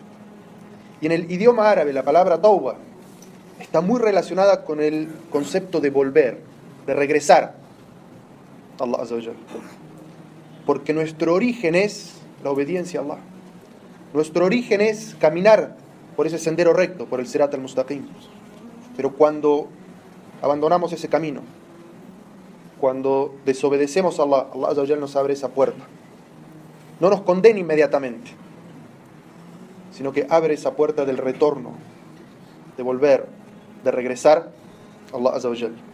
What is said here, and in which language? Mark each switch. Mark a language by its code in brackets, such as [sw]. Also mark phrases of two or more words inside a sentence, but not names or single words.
[es] Y en el idioma árabe la palabra tauba está muy relacionada con el concepto de volver, de regresar a [ar] الله عز وجل. [es] Porque nuestro origen es la obediencia a Allah. Nuestro origen es caminar por ese sendero recto, por el [ar] الصراط المستقيم. [es] Pero cuando abandonamos ese camino, cuando desobedecemos a Allah, [ar] الله عز وجل [es] nos abre esa puerta. No nos condena inmediatamente, sino que abre esa puerta del retorno, de volver, de regresar a [ar] الله عز وجل.